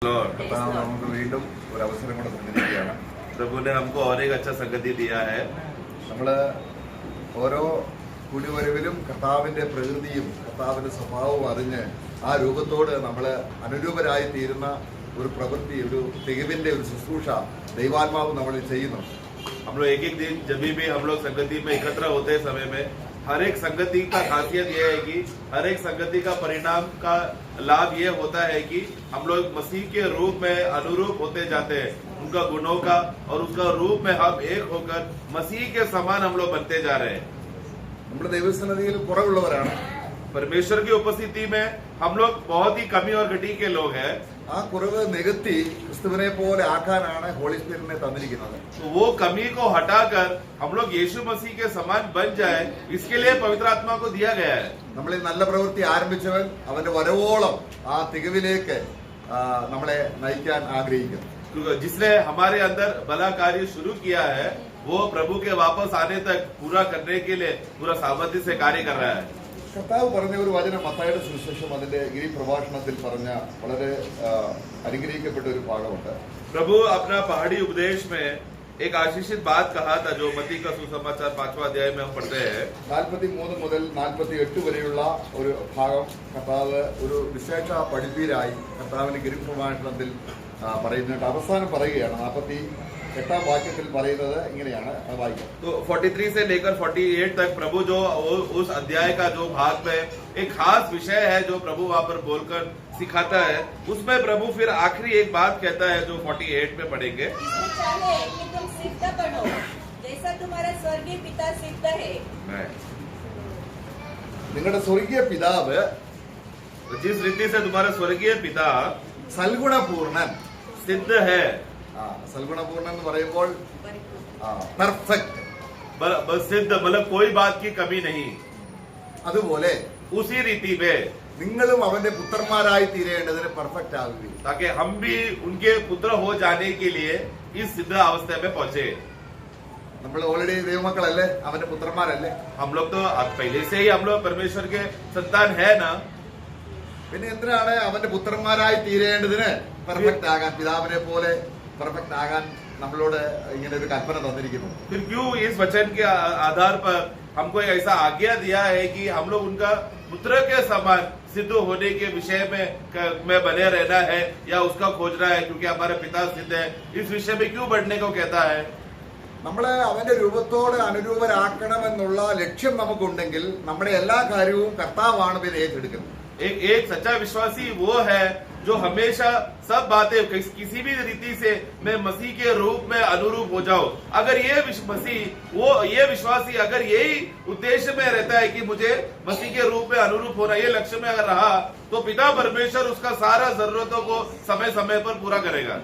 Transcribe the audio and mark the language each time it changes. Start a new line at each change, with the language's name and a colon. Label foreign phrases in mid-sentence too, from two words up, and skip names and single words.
Malayalam: നമുക്ക് വീണ്ടും ഒരു അവസരം കൂടെ തന്നിരിക്കുകയാണ്.
Hindi: प्रभु ने हमको और एक अच्छा संगति दिया है.
Malayalam: നമ്മള് ഓരോ കുടിവരവിലും കർത്താവിന്റെ പ്രകൃതിയും കർത്താവിന്റെ സ്വഭാവവും അറിഞ്ഞ് ആ രൂപത്തോട് നമ്മൾ അനുരൂപരായി തീരുന്ന ഒരു പ്രവൃത്തി, ഒരു തികവിന്റെ ഒരു ശുശ്രൂഷ ദൈവാത്മാവ് നമ്മൾ ചെയ്യുന്നു.
Hindi: हम लोग एक दिन जब भी हम लोग संगति में एकत्र होते समय में हर एक संगति का खासियत यह है कि हर एक संगति का परिणाम का लाभ ये होता है कि हम लोग मसीह के रूप में अनुरूप होते जाते हैं, उनका गुणों का और उसका रूप में हम एक होकर मसीह के समान हम लोग बनते जा रहे हैं.
Malayalam: നമ്മുടെ ദൈവസന്നിധിയിൽ കുറവുള്ളവരാണ്.
Hindi: परमेश्वर की उपस्थिति में हम लोग बहुत ही कमी और घटी के लोग हैं.
Malayalam: ആ കുറവ് നികത്തി ക്രിസ്തുവിനെ പോലെ ആക്കാനാണ്
English: Holy Spirit
Malayalam: തന്നിരിക്കുന്നത്.
Hindi: तो वो कमी को हटाकर हम लोग यीशु मसीह के समान बन जाए, इसके लिए पवित्र आत्मा को दिया गया है.
Malayalam: നമ്മൾ ഈ നല്ല പ്രവൃത്തി ആരംഭിച്ചവൻ അവന്റെ വരവോളം ആ തികവിലേക്ക് നമ്മളെ നയിക്കാൻ ആഗ്രഹിക്കുന്നു.
Hindi: जिसने हमारे अंदर भला कार्य शुरू किया है वो प्रभु के वापस आने तक पूरा करने के लिए पूरा सामर्थ्य से कार्य कर रहा है.
Malayalam: കർത്താവ് പറഞ്ഞ ഒരു വചനം മത്തായിയുടെ സുവിശേഷം അതിന്റെ ഗിരിപ്രഭാഷണത്തിൽ പറഞ്ഞ വളരെ അനുഗ്രഹിക്കപ്പെട്ട ഒരു ഭാഗമുണ്ട്.
Hindi: प्रभु अपना पहाड़ी उपदेश में एक आशीषित बात कहा था जो मत्ती का सुसमाचार 5वां अध्याय में हम पढ़ते हैं.
Malayalam: 43 മുതൽ 48 വരെയുള്ള ഒരു ഭാഗം കർത്താവ് ഒരു വിശേഷ പഠിപ്പീരായി കർത്താവിന്റെ ഗിരിപ്രഭാഷണത്തിൽ പറയുന്നുണ്ട്. അവസാനം പറയുകയാണ് 48 വാക്യത്തിൽ പറയുന്നത് ഇങ്ങനെയാണ് വായിക്കാം.
Hindi: तो 43 से लेकर 48 तक प्रभु जो उस अध्याय का जो भाग में एक खास विषय है जो प्रभु वहां पर बोलकर सिखाता है, उसमें प्रभु फिर आखिरी एक बात कहता है जो 48 में पढ़ेंगे. कि तुम सिद्ध बनो जैसा तुम्हारा स्वर्गीय पिता सिद्ध है.
Malayalam: നിങ്ങളുടെ സ്വർഗീയ പിതാവ്
Hindi: जिस रीति से तुम्हारा स्वर्गीय पिता
Malayalam: സൽഗുണപൂർണൻ.
Hindi: सिद्ध है.
Malayalam: സൽഗുണപൂർണൻ എന്ന് പറയുമ്പോൾ പെർഫെക്റ്റ്,
Hindi: सिद्ध मतलब कोई बात की कमी नहीं.
Malayalam: അതുപോലെ
Hindi: उसी रीति में
Malayalam: നിങ്ങളും അവന്റെ പുത്രന്മാരായി തീരേണ്ടതിന് പെർഫെക്റ്റ് ആകുകയും
Hindi: ताकि हम भी उनके पुत्र हो जाने के लिए इस सिद्ध अवस्था में पहुंचे.
Malayalam: നമ്മൾ ഓൾറെഡി ദൈവമക്കളല്ലേ, അവന്റെ പുത്രന്മാരല്ലേ.
Hindi: हम लोग तो पहले से ही हम लोग परमेश्वर के संतान है ना.
Malayalam: പിന്നെ എന്തിനാണ് അവന്റെ പുത്രന്മാരായി തീരേണ്ടതിന് പെർഫെക്റ്റ് ആകാൻ, പിതാവിനെ പോലെ പെർഫെക്റ്റ് ആകാൻ നമ്മളോട് ഇങ്ങനെ ഒരു കൽപ്പന തന്നിരിക്കുന്നു?
Hindi: फिर क्यों इस वचन के आधार पर हमको ऐसा आज्ञा दिया है कि हम लोग उनका पुत्र के समान सिद्ध होने के विषय में बने रहना है या उसका खोजना है, क्योंकि हमारे पिता सिद्ध है. इस विषय में क्यों बढ़ने को कहता है?
Malayalam: നമ്മളെ അവന്റെ രൂപത്തോട് അനുരൂപരാക്കണമെന്നുള്ള ലക്ഷ്യം നമുക്കുണ്ടെങ്കിൽ നമ്മുടെ എല്ലാ കാര്യവും കർത്താവാണ് പിന്നെ ഏറ്റെടുക്കുന്നത്.
Hindi: एक सच्चा विश्वासी वो है जो हमेशा सब बातें किसी भी रीति से मैं मसीह के रूप में अनुरूप हो जाऊं. अगर ये विश्वासी अगर यही उद्देश्य में रहता है कि मुझे मसीह के रूप में अनुरूप होना, ये लक्ष्य में अगर रहा तो पिता परमेश्वर उसका सारा जरूरतों को समय समय पर पूरा करेगा.